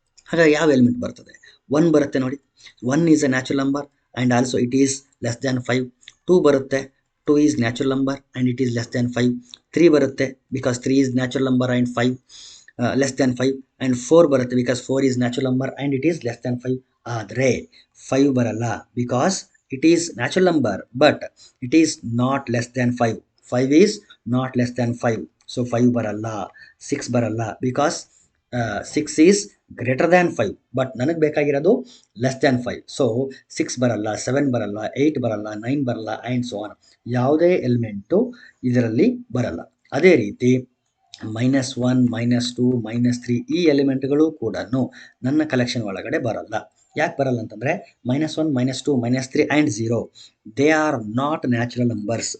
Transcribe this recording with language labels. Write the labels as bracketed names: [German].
[Kannada] ಹಾಗಾಗಿ ಯಾವ ಎಲಿಮೆಂಟ್ ಬರ್ತದೆ? 1 ಬರುತ್ತೆ ನೋಡಿ. [English] 1 is a natural number and also it is less than 5. [Kannada] 2 ಬರುತ್ತೆ. [English] 2 is natural number and it is less than 5. 3 [Kannada] ಬರುತ್ತೆ [English] Because 3 is natural number and 5 less than 5. And 4 [Kannada] ಬರುತ್ತೆ [English] Because 4 is natural number and it is less than 5. [Kannada] ಆದರೆ 5 ಬರಲ್ಲ [English] Because it is natural number but it is not less than 5. 5 is not less than 5. So 5 [Kannada] baralla. [English] 6 baralla because 6 is greater than 5 but [Kannada] ನನಗೆ ಬೇಕಾಗಿರೋದು [English] less than 5. [Kannada] So 6 ಬರಲ್ಲ, 7 ಬರಲ್ಲ, 8 ಬರಲ್ಲ, 9 ಬರಲ್ಲ [English] And so on. [Kannada] ಯಾವುದೇ element ಇದರಲ್ಲಿ ಬರಲ್ಲ. ಅದೇ ರೀತಿ -1, -2, -3 ಈ ಎಲಿಮೆಂಟ್ಗಳು ಕೂಡ ನನ್ನ ಕಲೆಕ್ಷನ್ ಒಳಗಡೆ ಬರಲ್ಲ. ಯಾಕೆ ಬರಲ್ಲ ಅಂತಂದರೆ [English] -1 -2 -3 and 0 they are not natural numbers.